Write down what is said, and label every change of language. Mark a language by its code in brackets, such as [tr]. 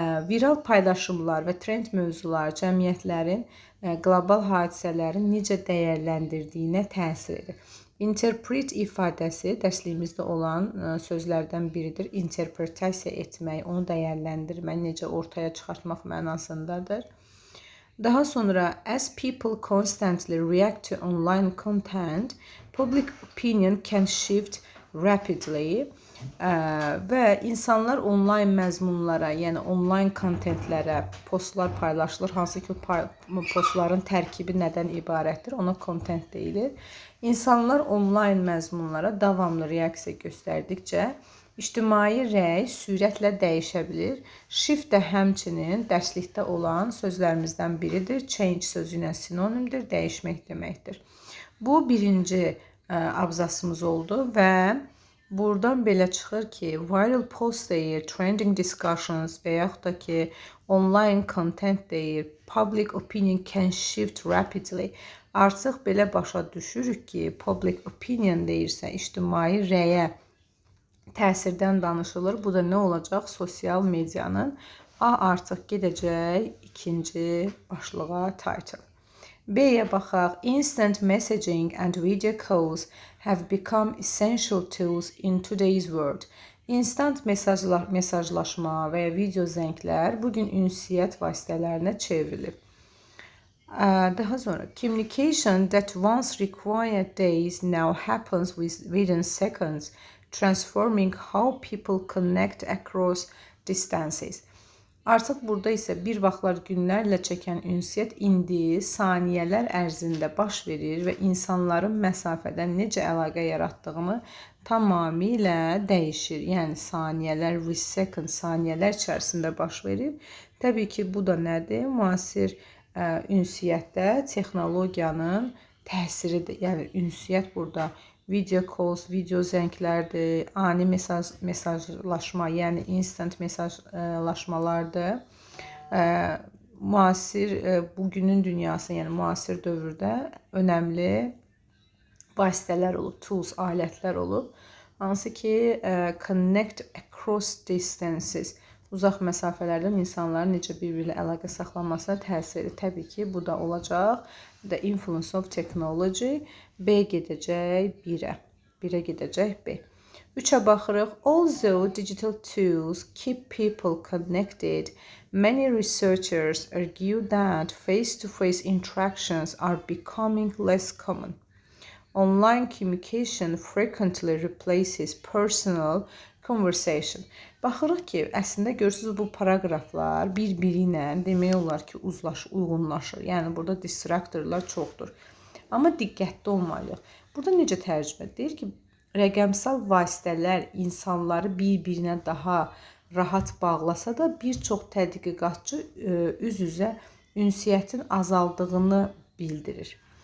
[az] Viral paylaşımlar və trend mövzular cəmiyyətlərin qlobal hadisələrin necə dəyərləndirdiyinə təsir edir. Interpret ifadəsi dərsliyimizdə olan sözlərdən biridir. Interpretasiya etmək, onu dəyərləndirmək, necə ortaya çıxartmaq mənasındadır. Daha sonra, [en] as people constantly react to online content, public opinion can shift rapidly. [az] Və insanlar online məzmunlara, yəni online kontentlərə postlar paylaşılır. Hansı ki, postların tərkibi nədən ibarətdir? Ona content deyilir. İnsanlar online məzmunlara davamlı reaksiya göstərdikcə İctimai rəy sürətlə dəyişə bilir. Shift də həmçinin dərslikdə olan sözlərimizdən biridir. Change sözü ilə sinonimdir, dəyişmək deməkdir. Bu birinci abzasımız oldu və buradan belə çıxır ki, viral post deyir, [en] trending discussions [az] və yaxud da ki, online content deyir, [en] public opinion can shift rapidly. [az] Artıq belə başa düşürük ki, public opinion deyirsə, ictimai rəyə təsirdən danışılır. Bu da nə olacaq? Sosial medianın artıq gedəcək ikinci başlığa title. B-yə baxaq. [en] Instant messaging and video calls have become essential tools in today's world. [az] İnstant mesajlaşma və ya video zənglər bugün ünsiyyət vasitələrinə çevrilib. Daha sonra, [en] communication that once required days now happens within seconds, transforming how people connect across distances. [az] Artıq burada isə bir vaxtlar günlərlə çəkən ünsiyyət indi saniyələr ərzində baş verir və insanların məsafədən necə əlaqə yaratdığını tamamilə dəyişir. Yəni saniyələr, second saniyələr içərisində baş verir. Təbii ki, bu da nədir? Müasir ünsiyyətdə texnologiyanın təsiridir. Yəni ünsiyyət burada [en] video calls, [az] video zənglərdir, ani mesajlaşma, yəni instant mesajlaşmalardır. Müasir bugünün dünyası, yəni müasir dövrdə önəmli vasitələr olub, tools, alətlər olub. Hansı ki, [en] connect across distances, [az] uzaq məsafələrdən insanların necə bir-biri ilə əlaqə saxlanmasına təsir edir. Təbii ki, bu da olacaq. [en] The influence of technology. [az] B gedəcək 1-ə. 1-ə gedəcək B. 3-ə baxırıq. [en] Although digital tools keep people connected, many researchers argue that face-to-face interactions are becoming less common. Online communication frequently replaces personal conversation. [az] Baxırıq ki, əslində görürsünüz bu paragraflar bir-biri ilə demək olar ki, uyğunlaşır. Yəni burada distractorlar çoxdur. Amma diqqətli olmalıyıq. Burada necə tərcümə edir ki, rəqəmsal vasitələr insanları bir-birinə daha rahat bağlasa da bir çox tədqiqatçı üz-üzə ünsiyyətin azaldığını bildirir.